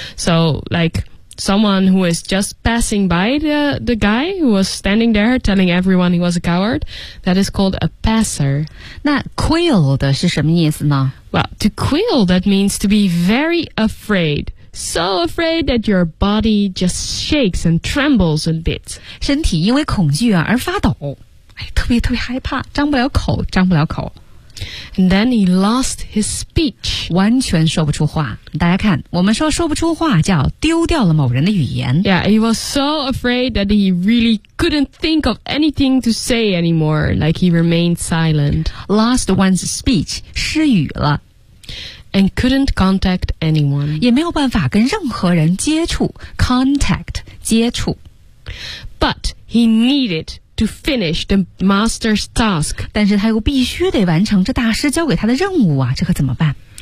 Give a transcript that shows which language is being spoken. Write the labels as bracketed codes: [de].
[en] So like someone who is just passing by the guy who was standing there telling everyone he was a coward. That is called a passer. [zh] 那 quail 的是什么意思呢 [en] Well, to quail, that means to be very afraid. So afraid that your body just shakes and trembles a bit. [zh] 身体因为恐惧而发抖，哎，特别特别害怕，张不了口，张不了口。 [en] And then he lost his speech. [zh] 完全说不出话。大家看，我们说不出话叫丢掉了某人的语言。 [en] Yeah, he was so afraid that he really couldn't think of anything to say anymore. Like he remained silent. Lost one's speech, [zh] 失语了。 [en] And couldn't contact anyone. [zh] 也没有办法跟任何人接触 Contact, 接触 [en] But he needed to finish the master's task. [zh] 但是他又必须得完成这大师交给他的任务啊这可怎么办